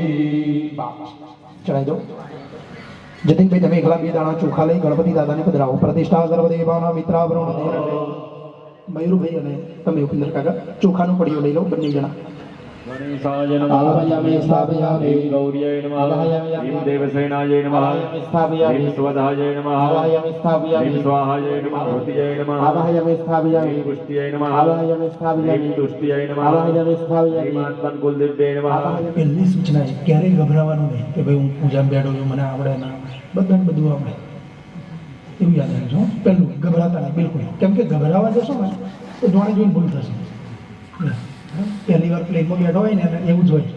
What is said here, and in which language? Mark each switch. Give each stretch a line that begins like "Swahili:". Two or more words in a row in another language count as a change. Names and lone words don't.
Gujarati: ચડાવી દો. જતીનભાઈ તમે એકલા 2 દાણા ચોખા લઈ ગણપતિ દાદાને પધરાવો.
Sanskrit: પ્રતિષ્ઠા સર્વદેવાના મિત્રાવરુણ દેવ.
Gujarati: મયુરભાઈ અને તમે ઉપેન્દ્ર કાકા ચોખાનો પડીઓ લઈ લો બંને જણા.
Sanskrit: ગણેશાય નમઃ. આવાહયામિ સ્થાપયામિ. ह्रीं गौर्यै नमः. आवाहयामि ह्रीं देवसेनायै नमः. आवाहयामि स्थापयामि. ह्रीं स्वधायै नमः. आवाहयामि स्थापयामि. ह्रीं स्वाहायै नमः. धृत्यै नमः. आवाहयामि स्थापयामि. ह्रीं पुष्ट्यै नमः. आवाहयामि स्थापयामि. ह्रीं तुष्ट्यै नमः. आवाहयामि स्थापयामि. ह्रीं मातङ् कुलदेव्यै नमः.
Gujarati: પહેલી સૂચના છે ક્યારેય ગભરાવાનું નહીં કે ભાઈ હું પૂજામાં બેઠો છું, મને આવડે ના આવડે. બધાને બધું આવડે એવું યાદ રાખજો. પહેલું ગભરાતા નહીં બિલકુલ. કેમ કે ગભરાવા જશો ને તો જોડે જોઈને ભૂલ થશે. પહેલી વાર પ્લેનમાં બેઠો હોય ને એટલે એવું જ હોય.